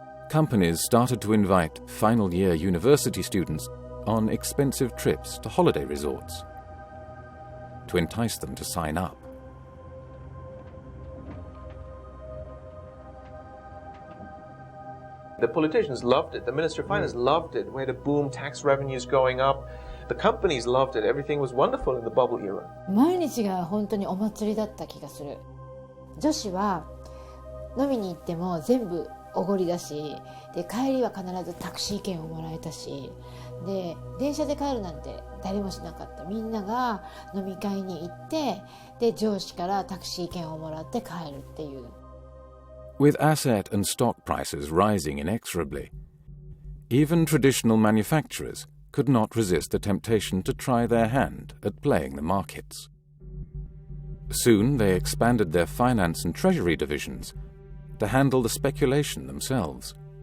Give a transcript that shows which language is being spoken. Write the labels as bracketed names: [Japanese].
[English] Companies started to invite final-year university students on expensive trips to holiday resorts to entice them to sign up. The politicians loved it. The Ministry of Finance loved it. We had a boom, tax revenues going up. The companies loved it. Everything was wonderful in the bubble era. [Japanese] 毎日が本当にお祭りだった気がする。女子は飲みに行っても全部おごりだし、で帰りは必ずタクシー券をもらえたし、で電車で帰るなんて誰もしなかった。みんなが飲み会に行って、で上司からタクシー券をもらって帰るっていう。 [English] With asset and stock prices rising inexorably, even traditional manufacturers could not resist the temptation to try their hand at playing the markets. Soon they expanded their finance and treasury divisions to handle the speculation themselves.